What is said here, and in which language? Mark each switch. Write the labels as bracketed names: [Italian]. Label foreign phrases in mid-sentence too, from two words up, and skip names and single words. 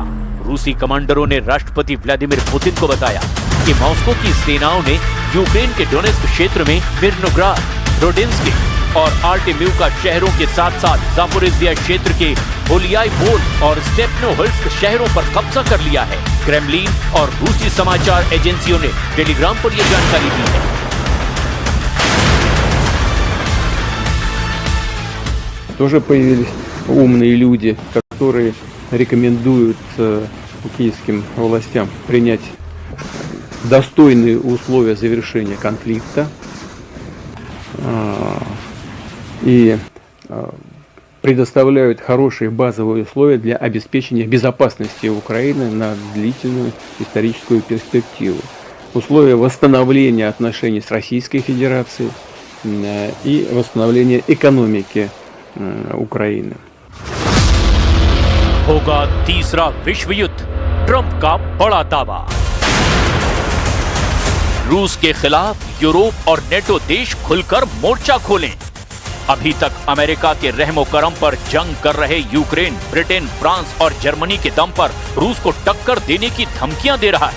[Hindi] रूसी कमांडरों ने राष्ट्रपति व्लादिमीर पुतिन को बताया कि मॉस्को की सेनाओं ने यूक्रेन के डोनेस्क क्षेत्र में मिर्नोग्राद, रोडेंस्की और आर्टेम्यूका शहरों के साथ साथ जापोरिजिया क्षेत्र के होलियाईपोल और स्टेपनोहल्स्क शहरों पर कब्जा कर लिया है। क्रेमलिन और रूसी समाचार एजेंसियों ने टेलीग्राम पर यह जानकारी दी है। [Russian] Тоже появились умные люди, которые рекомендуют киевским властям принять достойные условия завершения конфликта и предоставляют хорошие базовые условия для обеспечения безопасности Украины на длительную историческую перспективу. Условия восстановления отношений с Российской Федерацией, и восстановления экономики Украины. [Hindi] होगा तीसरा विश्व युद्ध, ट्रंप का बड़ा दावा। रूस के खिलाफ यूरोप और नेटो देश खुलकर मोर्चा खोलें। अभी तक अमेरिका के रहमो करम पर जंग कर रहे यूक्रेन, ब्रिटेन, फ्रांस और जर्मनी के दम पर रूस को टक्कर देने की धमकियां दे रहा है।